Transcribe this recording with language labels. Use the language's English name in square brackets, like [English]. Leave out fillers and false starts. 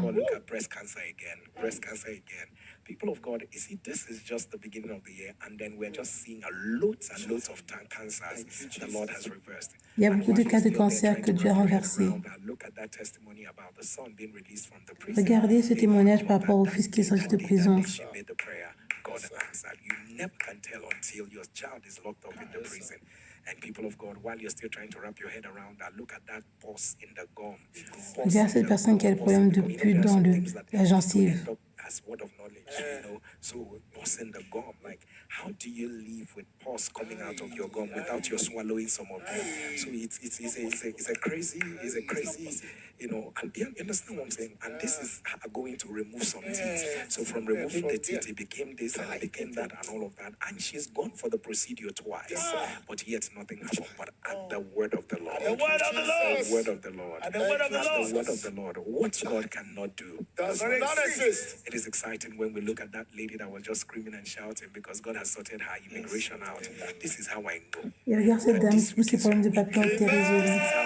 [English] Look at breast cancer again. Breast cancer again. People of God, you see, this is just the beginning of the year, and then we're just seeing loads and loads of cancers the Lord has reversed. [French] Il y a beaucoup de cas de cancer que Dieu a renversés. [English] Look at that testimony about the son being released from the prison. [French] Regardez ce témoignage par rapport au fils qui est sorti de prison. [English] She made the prayer. God answered. You never can tell until your child is locked up in the prison. And people of God, while you're still trying to wrap your head around that, look at that pus in the gum. [French] Regarde cette personne qui a le problème de pus dans la gencive. [English] As word of knowledge, so pus in the gum, like how do you live with pus coming out of your gum without you swallowing some of it? So it's a crazy, and you understand what I'm saying? And this is going to remove some teeth. So from removing the teeth, it became this and it became that and all of that. And she's gone for the procedure twice, but yet nothing happened. But at the word of the Lord, the word of the Lord, the word of the Lord, what God cannot do does not exist. It is exciting when we look at that lady that was just screaming and shouting because God has sorted her immigration out. This is how I know. [French] Et regarde cette dame, tous ses problèmes de papier ont été résolus.